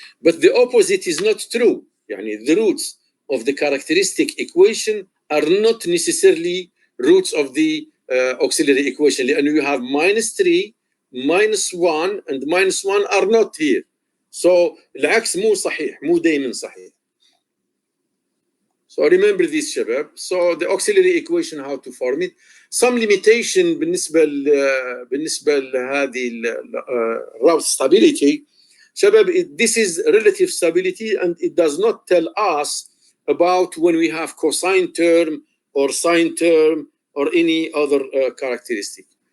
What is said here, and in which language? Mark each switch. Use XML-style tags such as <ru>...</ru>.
<en>But the opposite is not true. Yani the roots of the characteristic equation are not necessarily roots of the auxiliary equation. And you have -3, -1, and -1 are not here. So</en> <ar>العكس مو صحيح، مو دايما صحيح.</ar> <en>So remember this</en> <ar>شباب.</ar> <en>So the auxiliary equation, how to form it. Some limitation</en> <ar>بالنسبة لهذه</ar> <en>route stability.</en> <ar>شباب,</ar> <en>this is relative stability and it does not tell us about when we have cosine term or sine term or any other characteristic.</en>